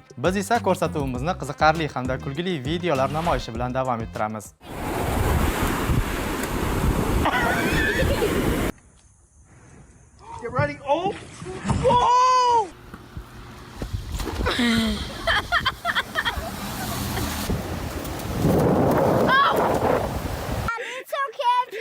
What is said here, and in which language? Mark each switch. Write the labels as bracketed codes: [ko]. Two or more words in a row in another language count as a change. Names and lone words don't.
[uz] Biz esa ko'rsatuvimizni qiziqarli hamda kulgili videolar namoyishi bilan davom ettiramiz. [en] Get ready. Oh! Whoa! It's okay.